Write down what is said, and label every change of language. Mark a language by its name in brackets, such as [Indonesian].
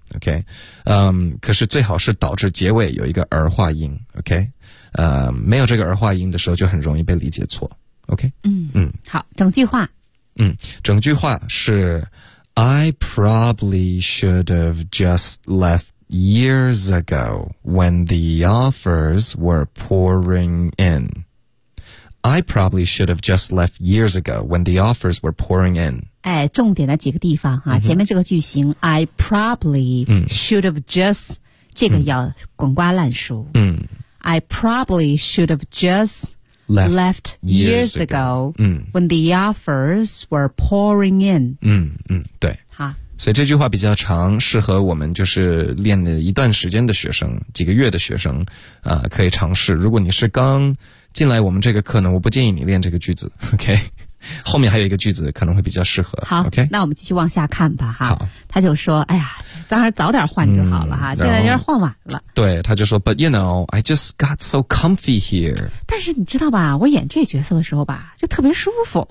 [Chinese] OK, 可是最好是导致结尾有一个儿化音。 OK, 没有这个儿化音的时候就很容易被理解错。 [English] OK, [Chinese] 好，整句话 [English] 整句话是 I probably should have just left years ago when the offers were pouring inI probably should have just left years ago when the offers were pouring in. [Chinese] 哎，重点的几个地方哈，前面这个句型 I probably should have just 这个要滚瓜烂熟。 [English] I probably should have just left years ago when the offers were pouring in. [Chinese] 对。好。所以这句话比较长，适合我们就是练了一段时间的学生，几个月的学生可以尝试。如果你是刚进来我们这个课呢，我不建议你练这个句子。 OK, 后面还有一个句子可能会比较适合。好， [English] OK, [Chinese] 那我们继续往下看吧哈。好，他就说哎呀，当然早点换就好了哈，现在有点换晚了。 [English] 对，他就说 But you know, I just got so comfy here. [Chinese] 但是你知道吧，我演这角色的时候吧就特别舒服。